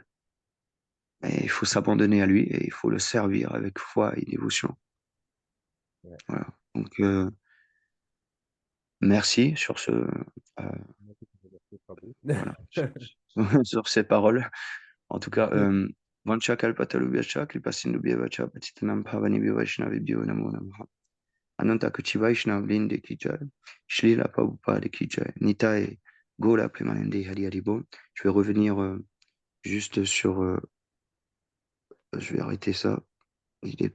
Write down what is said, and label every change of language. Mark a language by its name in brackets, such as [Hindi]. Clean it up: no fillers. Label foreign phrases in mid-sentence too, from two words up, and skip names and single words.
[French] Et il faut s'abandonner à lui et il faut le servir avec foi et dévotion. Ouais. Voilà. Donc, merci sur voilà, sur ces paroles. En tout cas, [Sanskrit] वाञ्छाकल्पतरुभ्यश्च कृपासिन्धुभ्य एव च पतितानां पावनेभ्यो वैष्णवेभ्यो नमो नमः. अनन्त कोटि वैष्णव वृन्द की जय श्रील प्रभुपाद की जय निताइ गौर प्रेमानन्दे हरि हरिबोल. [French] Je vais revenir juste sur. Je vais arrêter ça. Il est peut-être